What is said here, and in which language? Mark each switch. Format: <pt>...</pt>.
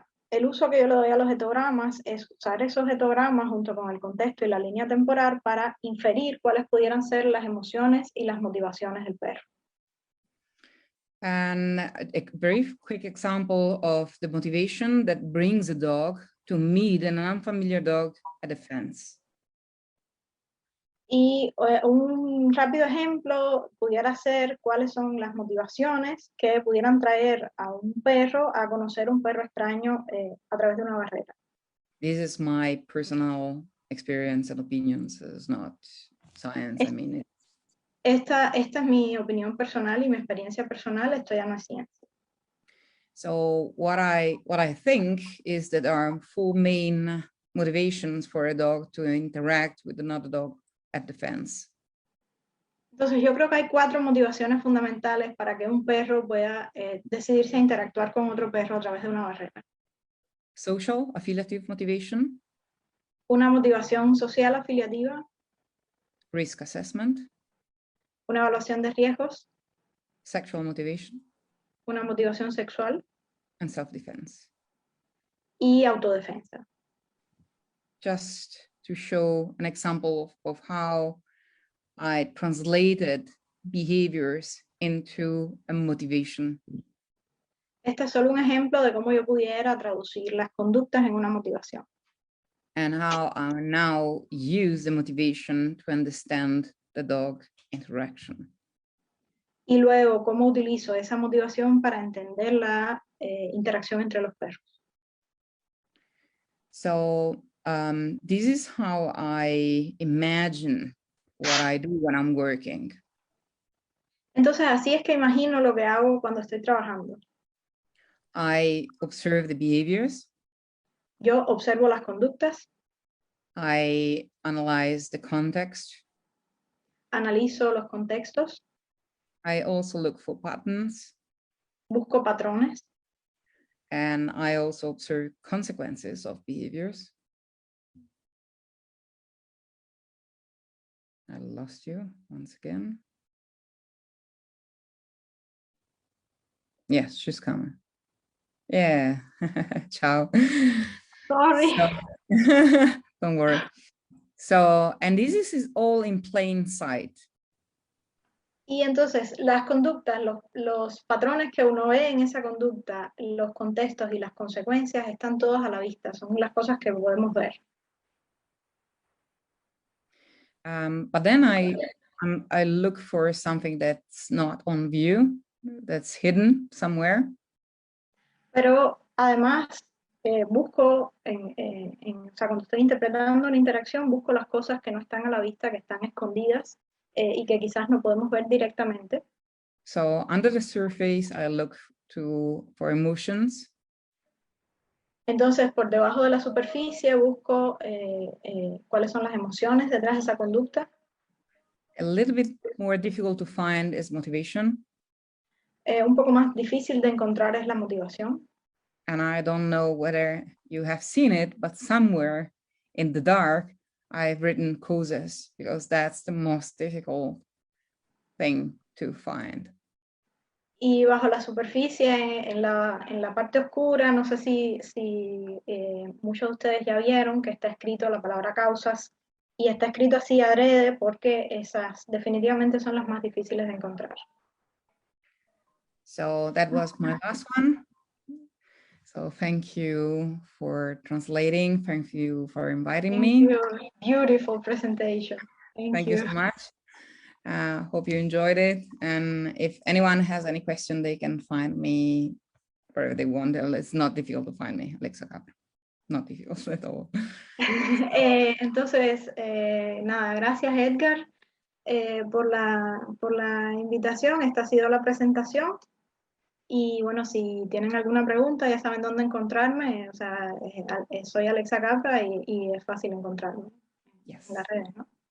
<es>el uso que yo le doy a los etogramas es usar esos etogramas junto con el contexto y la línea temporal para inferir cuáles pudieran ser las emociones y las motivaciones del perro.</es> <en>And a very quick example of the motivation that brings a dog to meet an unfamiliar dog at a fence.</en> <es>Y un rápido ejemplo pudiera ser cuáles son las motivaciones que pudieran traer a un perro a conocer un perro extraño a través de una barrera.</es> <en>This is my personal experience and opinions. It's not science. I mean,</en> <es>Esta es mi opinión personal y mi experiencia personal. Esto ya no es ciencia.</es> <en>so what I think is that there are four main motivations for a dog to interact with another dog at the fence.</en> <es>Entonces yo creo que hay 4 motivaciones fundamentales para que un perro pueda decidirse a interactuar con otro perro a través de una barrera.</es> <en>Social, affiliative motivation,</en> <es>Una motivación social afiliativa,</es> <en>risk assessment,</en> <es>una evaluación de riesgos,</es> <en>sexual motivation,</en> <es>una motivación sexual</es> <en>and self-defense.</en> <es>y autodefensa.</es> <en>Just to show an example of how I translated behaviors into a motivation.</en> <es>Este es solo un ejemplo de cómo yo pudiera traducir las conductas en una motivación.</es> <en>And how I now use the motivation to understand the dog interaction.</en> <es>Y luego cómo utilizo esa motivación para entender la interacción entre los perros.</es> <en>So this is how I imagine what I do when I'm working.</en> <es>Entonces así es que imagino lo que hago cuando estoy trabajando.</es> <en>I observe the behaviors.</en> <es>Yo observo las conductas,</es> <en>I analyze the context.</en> <es>analizo los contextos,</es> <en>I also look for patterns.</en> <es>busco patrones</es> <en>And I also observe consequences of behaviors. I lost you once again. Yes, she's coming. Yeah, ciao. Sorry. So, don't worry. So, and this is all in plain sight.</en> <es>Y entonces las conductas, los patrones que uno ve en esa conducta, los contextos y las consecuencias están todos a la vista, son las cosas que podemos ver.</es> <en>But then I look for something that's not on view, that's hidden somewhere.</en> <es>Pero además busco, o sea, cuando estoy interpretando una interacción, busco las cosas que no están a la vista, que están escondidas y que quizás no podemos ver directamente.</es> <en>So under the surface, I look for emotions.</en> <es>Entonces, por debajo de la superficie busco cuáles son las emociones detrás de esa conducta.</es> <en>A little bit more difficult to find is motivation.</en> <es>Un poco más difícil de encontrar es la motivación.</es> <en>And I don't know whether you have seen it, but somewhere in the dark, I've written cosas because that's the most difficult thing to find.</en> <es>Y bajo la superficie, en la parte oscura, no sé si muchos de ustedes ya vieron que está escrito la palabra causas, y está escrito así adrede porque esas definitivamente son las más difíciles de encontrar.</es> <en>So that was my last one. So thank you for translating. Thank you for inviting me. Beautiful presentation. Thank you so much. Hope you enjoyed it. And if anyone has any question, they can find me wherever they want. It's not difficult to find me, Alexa Capra. Not difficult at all.</en> <es>Entonces, nada, gracias Edgar por la invitación. Esta ha sido la presentación. Y bueno, si tienen alguna pregunta, ya saben dónde encontrarme. O sea, soy Alexa Capra y es fácil encontrarme en las redes, ¿no?</es>